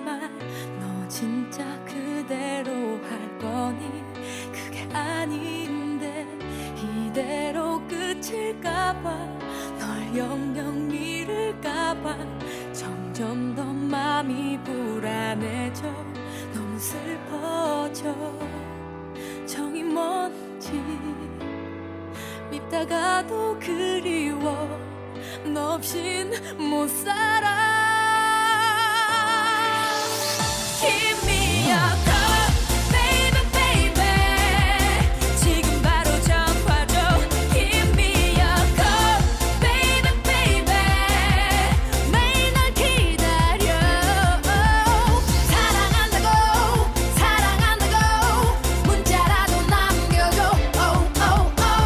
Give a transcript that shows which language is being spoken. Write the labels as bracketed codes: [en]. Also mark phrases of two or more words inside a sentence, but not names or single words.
[ko] 말 너 진짜 그대로 할 거니 그게 아닌데 이대로 끝일까봐 널 영영 잃을까봐 점점 더 맘이 불안해져 너무 슬퍼져 정이 뭔지 밉다가도 그리워 너 없인 못 살아 Give [en] me a call, baby, baby [ko] 지금 바로 전화 줘 [en] Give me a call, baby, baby [ko] 매일 널 기다려 사랑한다고 문자라도 남겨줘